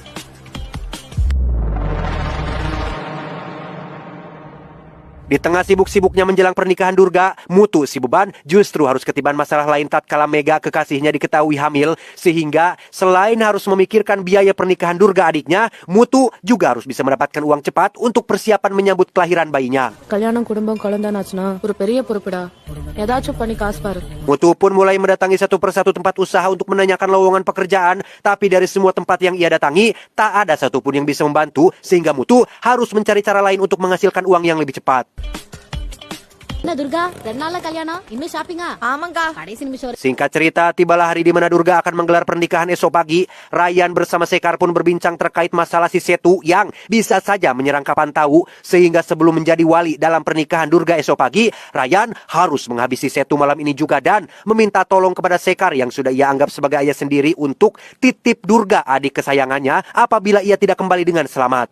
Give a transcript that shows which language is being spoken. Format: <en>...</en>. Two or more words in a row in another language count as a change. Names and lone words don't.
<id>Di tengah sibuk-sibuknya menjelang pernikahan Durga, Mutu si beban justru harus ketiban masalah lain tatkala Mega kekasihnya diketahui hamil. Sehingga selain harus memikirkan biaya pernikahan Durga adiknya, Mutu juga harus bisa mendapatkan uang cepat untuk persiapan menyambut kelahiran bayinya.</id> <ta>கல்யாணம் குடும்பம் குழந்தைனாச்சுனா ஒரு பெரிய பொறுப்புடா. ஏதாச்சும் பண்ணி காசு பாரு.</ta> <id>Mutu pun mulai mendatangi satu persatu tempat usaha untuk menanyakan lowongan pekerjaan. Tapi dari semua tempat yang ia datangi, tak ada satupun yang bisa membantu. Sehingga Mutu harus mencari cara lain untuk menghasilkan uang yang lebih cepat.</id> <ta>என்ன துர்கா 2 நாள்ல கல்யாணம் இன்னும் ஷாப்பிங்கா ஆமாங்கா கடைசி நிமிஷம் வரை.</ta> <id>Singkat cerita, tibalah hari di mana Durga akan menggelar pernikahan esok pagi. Ryan bersama Sekar pun berbincang terkait masalah si Setu yang bisa saja menyerang kapan tahu. Sehingga sebelum menjadi wali dalam pernikahan Durga esok pagi, Ryan harus menghabisi Setu malam ini juga dan meminta tolong kepada Sekar yang sudah ia anggap sebagai ayah sendiri untuk titip Durga adik kesayangannya apabila ia tidak kembali dengan selamat.</id>